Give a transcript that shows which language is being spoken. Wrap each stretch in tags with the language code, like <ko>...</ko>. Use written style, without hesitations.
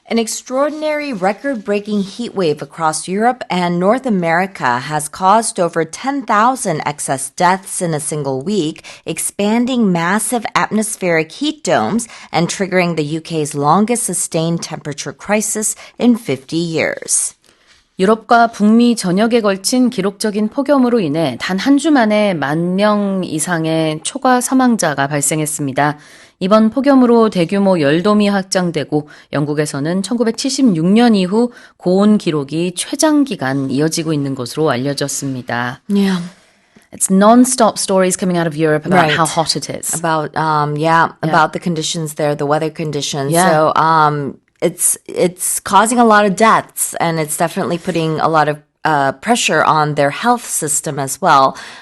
<en>An extraordinary record-breaking heat wave across Europe and North America has caused over 10,000 excess deaths in a single week, expanding massive atmospheric heat domes and triggering the UK's longest sustained temperature crisis in 50 years.</en> <ko>유럽과 북미 전역에 걸친 기록적인 폭염으로 인해 단 한 주 만에 10,000명 이상의 초과 사망자가 발생했습니다. 이번 폭염으로 대규모 열돔이 확장되고 영국에서는 1976년 이후 고온 기록이 최장기간 이어지고 있는 것으로 알려졌습니다.</ko> <en>Yeah. It's non-stop stories coming out of Europe about how hot it is. About the conditions there, the weather conditions. Yeah. So it's causing a lot of deaths, and it's definitely putting a lot of pressure on their health system as well.</en>